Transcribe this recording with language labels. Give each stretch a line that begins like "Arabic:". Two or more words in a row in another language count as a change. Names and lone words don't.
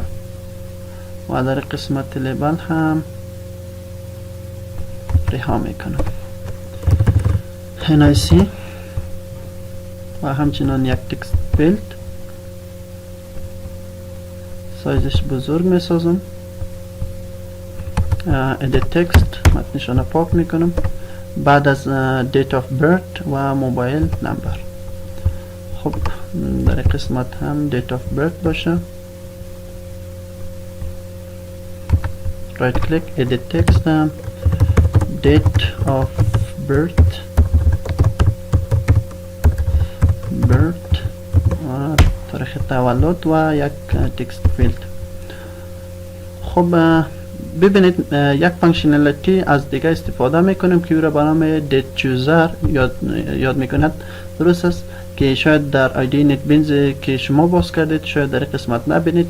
Persian: و در قسمت لیبل هم رها میکنم NIC و همچنان یک
English: text field,
Persian: سایزش بزرگ میسازم،
English: edit text
Persian: متنشان پاک میکنم. بعد از
English: date of birth
Persian: و
English: mobile number.
Persian: خب در قسمت هم
English: date of birth
Persian: باشه،
English: right click edit text date of birth
Persian: و تاریخ تولد و یک
English: text field.
Persian: خب ببینید یک فانکشنالیتی از دیگه استفاده میکنیم که او را به نام
English: date chooser
Persian: یاد میکند، درست است، که شاید در آیدی نت بینز که شما باز کردید شاید در قسمت نبینید.